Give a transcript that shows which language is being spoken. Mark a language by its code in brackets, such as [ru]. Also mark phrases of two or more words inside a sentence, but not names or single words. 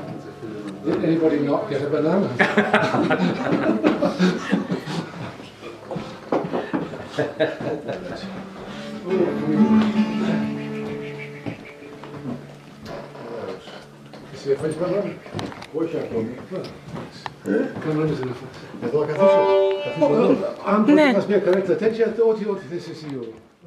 [en] Did anybody not get a banana? [nl] Is het een banana? [el] Ναι. Αν προτιμάς μια καρέκλα τέτοια, ό,τι θες εσύ.